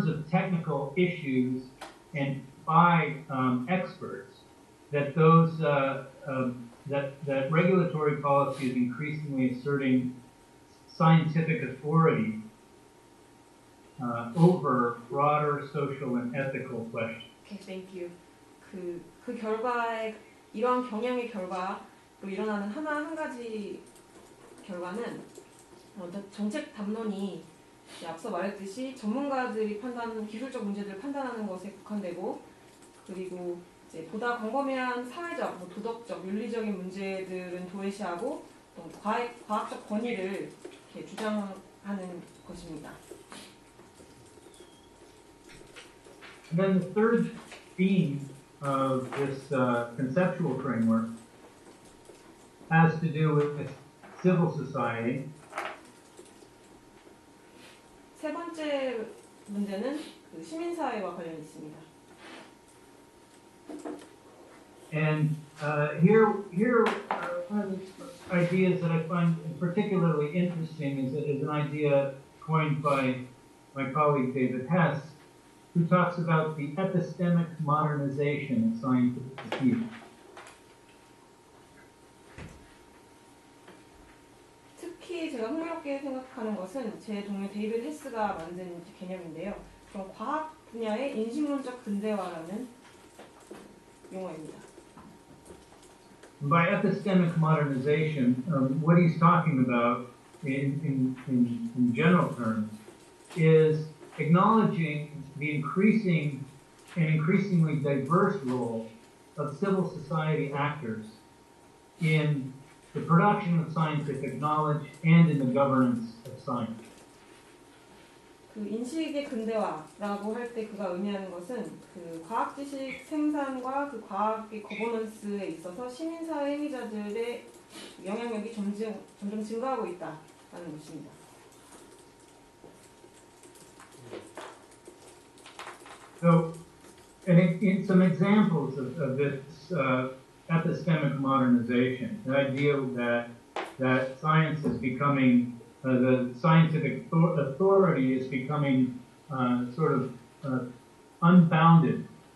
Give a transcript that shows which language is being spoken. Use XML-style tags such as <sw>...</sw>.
<en>technical issues and by experts, that those that regulatory policy is increasingly asserting scientific authority over broader social and ethical questions. Okay, thank you.</en> <ko>그 결과에 이러한 경향의 결과로 일어나는 한 가지 결과는 정책 담론이 앞서 말했듯이 전문가들이 기술적 문제들을 판단하는 것에 국한되고 그리고 이제 보다 광범위한 사회적, 도덕적, 윤리적인 문제들은 도외시하고 또 과학적 권위를 이렇게 주장하는 것입니다.</ko> <en>And then the third theme of this conceptual framework has to do with civil society.</en> <ko>세 번째 문제는 시민사회와 관련이 있습니다.</ko> <en>And here one of the ideas that I find particularly interesting is an idea coined by my colleague David Hess, who talks about the epistemic modernization of scientific review.</en> <ko>특히 제가 흥미롭게 생각하는 것은 제 동료 데이비드 헤스가 만든 개념인데요. 그럼 과학 분야의 인식론적 근대화라는 용어입니다.</ko> <en>By epistemic modernization, what he's talking about in general terms is acknowledging the increasingly diverse role of civil society actors in the production of scientific knowledge and in the governance of science.</en> <ko>그 인식의 근대화라고 할 때 그가 의미하는 것은 그 과학 지식 생산과 그 과학의 거버넌스에 있어서 시민사회 행위자들의 영향력이 점점 증가하고 있다는 것입니다.</ko> <en>So, in some examples of this epistemic modernization, the idea that science is becoming, the scientific authority is becoming sort of unbounded,</en>